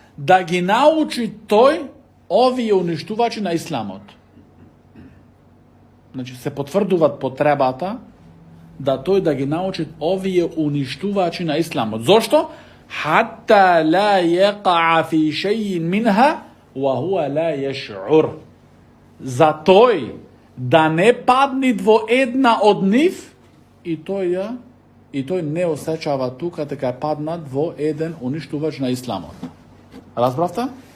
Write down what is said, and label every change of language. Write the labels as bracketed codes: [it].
[mk] да ги научи тој овие уништувачи на исламот. Значи се потврдуваат потребата да тој да ги научи овие уништувачи на исламот. Зошто? [ar] Хатта ла јеқа'a фи шејин минха ва хуа ла јеш'ур. [mk] За тој да не падни во една од нив и тој не осеќава тука дека е паднат во еден уништувач на исламот. Разбравте?